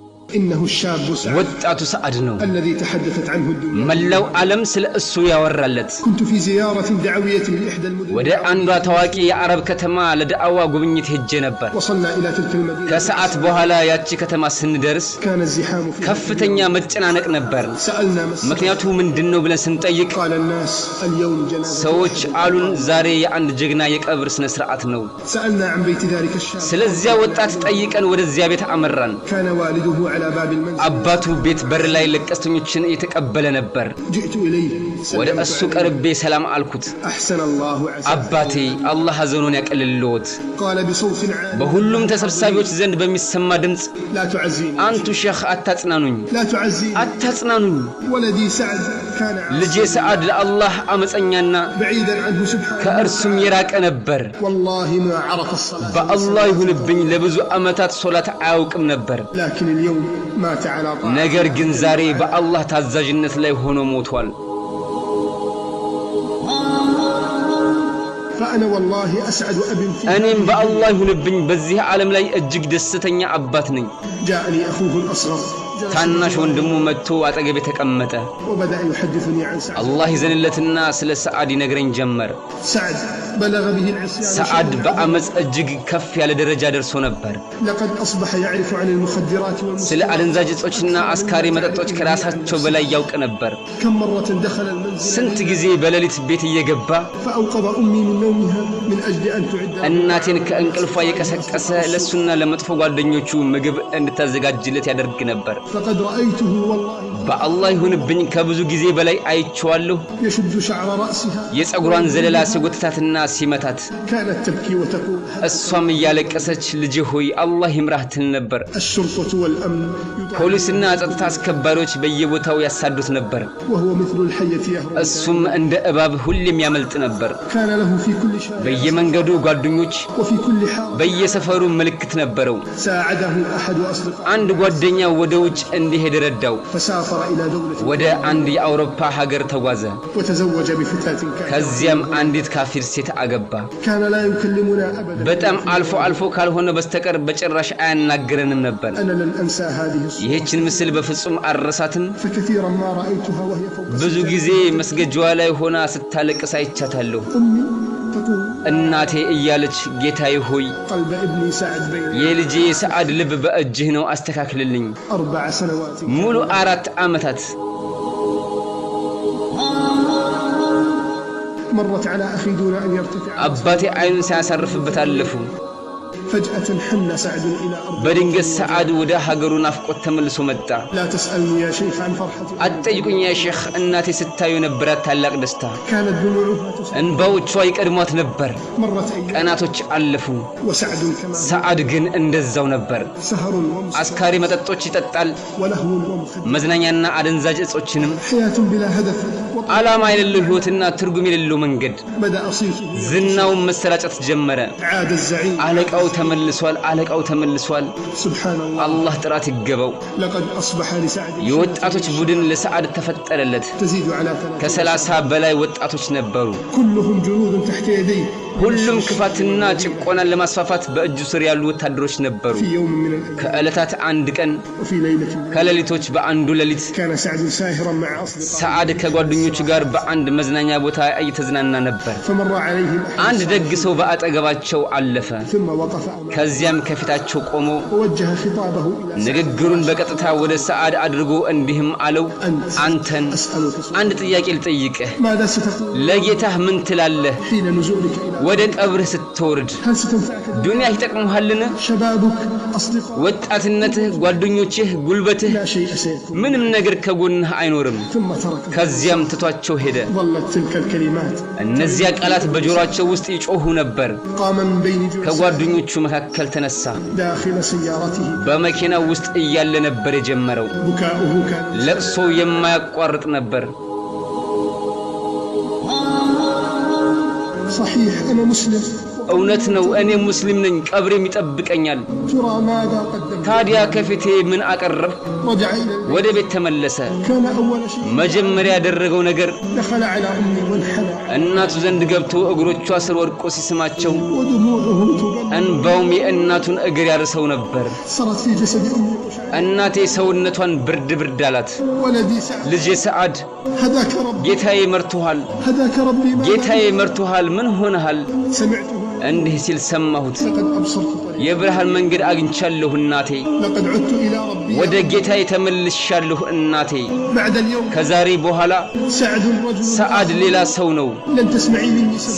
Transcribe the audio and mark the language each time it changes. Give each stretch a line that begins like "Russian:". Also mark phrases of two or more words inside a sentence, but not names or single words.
Arabic: إنه الشاب سعد
Amharic: ወጣቱ ሰዓድ ነው
Arabic: الذي تحدثت عنه الدنيا
Amharic: መላው ዓለም ስለ እሱ ያወራለት
Arabic: كنت في زيارة دعوية لإحدى المدن
Amharic: ወደ አንዷ ታዋቂ የአረብ ከተማ ለዳዕዋ ጉብኝት ሄጄ ነበር
Arabic: وصلنا إلى تلك المدينة
Amharic: ከሰዓት በኋላ ያቺ ከተማ ስንደርስ
Arabic: كان الزحام فيها
Amharic: ከፍተኛ መጨናነቅ ነበር
Arabic: سألنا
Amharic: ምክንያቱ ምንድነው ብለን ስንጠይቅ
Arabic: قال الناس اليوم جنازة
Amharic: ሰዎች አሉን ዛሬ የአንድ ጀግና የቀብር ስነ ስርዓት ነው
Arabic: سألنا عن بيت ذلك الشاب
Amharic: ስለዚያ ወጣት ጠይቀን ወደዚያ ቤት አመራን
Arabic: كان والده على باب المنزل
Amharic: አባቱ ቤት በር ላይ ለቀስተኞችን እየተቀበለ ነበር
Arabic: جئت إليه
Amharic: ወደ እሱ ቀርቤ ሰላም አልኩት
Arabic: أحسن الله عز
Amharic: አባቴ አላህ ሐዘኑን ያቀልልዎት
Arabic: قال بصوت عال
Amharic: በሁሉም ተሰብሳቢዎች ዘንድ በሚሰማ ድምጽ
Arabic: لا تعزيني
Amharic: አንቱ ሼኽ አታጽናኑኝ
Arabic: لا تعزيني
Amharic: አታጽናኑኝ
Arabic: ولدي سعد كان
Amharic: ልጄ ሰዓድ ለአላህ አመፀኛና
Arabic: بعيدا عنه سبحانه
Amharic: ከእርሱም የራቀ ነበር
Arabic: والله ما عرف الصلاة
Amharic: በአላህ ይሁንብኝ ለብዙ አመታት ሶላት አያውቅም ነበር
Arabic: لكن اليوم مات على طاعة
Amharic: ነገር ግን ዛሬ በአላህ ታዛዥነት ላይ ሆኖ ሞቷል
Arabic: فأنا والله أسعد أب في
Amharic: እኔም በአላህ ይሁንብኝ በዚህ ዓለም ላይ እጅግ ደስተኛ አባት ነኝ
Arabic: جاءني أخوه الأصغر
Amharic: ታናሽ ወንድሙ መጥቶ አጠገቤ ተቀመጠ
Arabic: وبدأ يحدثني عن سعد
Amharic: አላህ ይዘንለትና ስለ ሰዓድ ይነግረኝ ጀመር
Arabic: سعد بلغ به العصيان
Amharic: ሰዓድ በአመጽ እጅግ ከፍ ያለ ደረጃ ደርሶ ነበር
Arabic: لقد أصبح يعرف عن المخدرات
Amharic: ስለ
Arabic: والمسكرات
Amharic: አደንዛዥ እጾችና አስካሪ መጠጦች ከራሳቸው በላይ ያውቅ ነበር
Arabic: كم مرة دخل المنزل
Amharic: ስንት ጊዜ በሌሊት ቤት እየገባ
Arabic: فأوقظ أمي من نومها من أجل أن تعد
Amharic: እናቴን ከእንቅልፏ የቀሰቀሰ ለሱና ለመጥፎ ጓደኞቹ ምግብ እንድታዘጋጅለት ያደርግ ነበር
Arabic: فقد رأيته والله
Amharic: በአላህ ይሁንብኝ ከብዙ ጊዜ በላይ አይቼዋለሁ
Arabic: يشد شعر رأسها
Amharic: የፀጉሯን ዘለላ ሲጎትታትና ሲመታት
Arabic: كانت تبكي وتقول
Amharic: እሷም እያለቀሰች ልጅ ሆይ አላህ ይምራህ ትል ነበር
Arabic: الشرطة والأمن
Amharic: ፖሊስና ጸጥታ አስከባሪዎች በየቦታው ያሳዱት ነበር
Arabic: وهو مثل الحية يهرب
Amharic: እሱም እንደ እባብ ሁሌም ያመልጥ ነበር
Arabic: كان له في كل شارع
Amharic: በየመንገዱ ጓደኞች
Arabic: وفي كل حارة
Amharic: በየሰፈሩ ምልክት ነበረው
Arabic: ساعده أحد أصدقائه
Amharic: አንድ ጓደኛው ወደ ውጭ እንዲሄድ ረዳው
Arabic: فسافر إلى دولة
Amharic: ወደ አንድ የአውሮፓ ሀገር ተጓዘ
Arabic: وتزوج بفتاة كافرة
Amharic: ከዚያም አንዲት ካፊር ሴት አገባ
Arabic: كان لا يكلمنا أبدا
Amharic: በጣም አልፎ አልፎ ካልሆነ በስተቀር በጭራሽ አያናግረንም ነበር
Arabic: أنا لن أنسى هذه الصورة
Amharic: ይህችን ምስል በፍጹም አረሳትም
Arabic: فكثيرا ما رأيتها وهي فوق
Amharic: ብዙ ጊዜ መስገጃዋ ላይ ሆና ስታለቅስ አይቻታለሁ
Arabic: أمي تقول
Amharic: እናቴ እያለች ጌታዬ ሆይ
Arabic: قلب ابني سعد بين
Amharic: የልጄ ሰዓድ ልብ በእጅህ ነው አስተካክልልኝ
Arabic: 4 سنوات
Amharic: ሙሉ 4 ዓመታት
Arabic: مرت على أخي دون أن يرتفع
Amharic: አባቴ አይኑን ሲያሳርፍበት አለፉ
Arabic: فجأة حن سعد إلى أرض
Amharic: በድንገት ሰዓድ ወደ ሀገሩ ናፍቆት ተመልሶ መጣ
Arabic: لا تسألني يا شيخ عن فرحتي
Amharic: አትጠይቁኝ
Arabic: يا شيخ
Amharic: እናቴ ስታዩ ነበራት ታላቅ ደስታ
Arabic: كانت دموعها تسيل
Amharic: እንባዎቿ ይቀድሟት ነበር
Arabic: مرت أيام
Amharic: ቀናቶች አለፉ
Arabic: وسعد كما
Amharic: ሰዓድ ግን እንደዛው ነበር
Arabic: سهر ومسكر
Amharic: አስካሪ መጠጦች ይጠጣል
Arabic: ولهو ومخدر
Amharic: መዝናኛና አደንዛዥ እጾችንም
Arabic: حياة بلا هدف
Amharic: ዓላማ የሌለው ህይወትና ትርጉም የሌለው መንገድ
Arabic: بدأ صيته
Amharic: ዝናውን መሰራጨት ጀመረ
Arabic: عاد الزعيم
Amharic: አለቃው ተመልሷል
Arabic: سبحان الله
Amharic: አላህ ጥራት ይገባው
Arabic: لقد أصبح لسعد
Amharic: የወጣቶች ቡድን ለሰዓድ ተፈጠረለት
Arabic: تزيد على 30
Amharic: ከ30 በላይ ወጣቶች ነበሩ
Arabic: كلهم جنود تحت يديه
Amharic: ሁሉም ክፋትና ጭቆናን ለማስፋፋት በእጁ ስር ያሉ ወታደሮች ነበሩ
Arabic: في يوم من الأيام
Amharic: ከዕለታት አንድ ቀን
Arabic: وفي ليلة
Amharic: ከሌሊቶች በአንዱ ሌሊት
Arabic: كان سعد ساهرا مع أصدقائه
Amharic: ሰዓድ ከጓደኞቹ ጋር በአንድ መዝናኛ ቦታ እየተዝናና ነበር
Arabic: فمر عليهم
Amharic: አንድ ደግ ሰው በአጠገባቸው አለፈ
Arabic: ثم وقف أمامه
Amharic: ከዚያም ከፊታቸው ቆሞ
Arabic: ووجه خطابه إلى سعد
Amharic: ንግግሩን በቀጥታ ወደ ሰዓድ አድርጎ እንዲህም አለው አንተን
Arabic: أسألك سؤال
Amharic: አንድ ጥያቄ ልጠይቅህ
Arabic: ماذا ستقول
Amharic: ለጌታህ ምን ትላለህ
Arabic: حين نزولك إلى
Amharic: ወደ ቀብርህ ስትወርድ
Arabic: هل ستنفعك
Amharic: ዱንያ ይጠቅምሃልን
Arabic: شبابك أصدقائك
Amharic: ወጣትነትህ ጓደኞችህ ጉልበትህ
Arabic: لا شيء سيكون
Amharic: ምንም ነገር ከጎንህ አይኖርም
Arabic: ثم ترك
Amharic: ከዚያም ትቷቸው ሄደ
Arabic: ظلت تلك الكلمات
Amharic: እነዚያ ቃላት በጆሮአቸው ውስጥ ይጮሁ ነበር
Arabic: قام من بين جلوس
Amharic: ከጓደኞቹ መካከል ተነሳ
Arabic: داخل سيارته
Amharic: በመኪናው ውስጥ እያለ ነበር የጀመረው
Arabic: بكاؤه كان
Amharic: ለቅሶ የማያቋርጥ ነበር
Arabic: صحيح أنا مسلم
Amharic: እውነት ነው እኔ ሙስሊም ነኝ ቀብሬም ይጠብቀኛል
Arabic: ترى ماذا قدم
Amharic: ታዲያ ከፊቴ ምን አቀረብኩ
Arabic: رجع إلى
Amharic: ወደ ቤት ተመለሰ
Arabic: كان أول شيء
Amharic: መጀመሪያ ያደረገው ነገር
Arabic: دخل على أمي وانحنى
Amharic: እናቱ ዘንድ ገብቶ እግሮቿ ስር ወድቆ ሲስማቸው
Arabic: ودموعه تبلل
Amharic: እንባውም የእናቱን እግር ያርሰው ነበር
Arabic: صارت في جسد أمي قشعريرة
Amharic: እናቴ ሰውነቷን ብርድ አላት
Arabic: ولدي سعد
Amharic: ልጄ ሰዓድ
Arabic: هداك ربي
Amharic: ጌታዬ መርቶሃል
Arabic: هداك ربي ما
Amharic: ጌታዬ መርቶሃል ምን ሆነሃል
Arabic: سمعته
Amharic: እንዲህ ሲል ሰማሁት
Arabic: لقد أبصرت طريق
Amharic: የብርሃን መንገድ አግኝቻለሁ እናቴ
Arabic: لقد عدت إلى ربي
Amharic: ወደ ጌታዬ ተመልሻለሁ እናቴ
Arabic: بعد اليوم
Amharic: ከዛሬ በኋላ
Arabic: سعد رجل
Amharic: ሰዓድ ሌላ ሰው ነው
Arabic: لن تسمعي مني سبب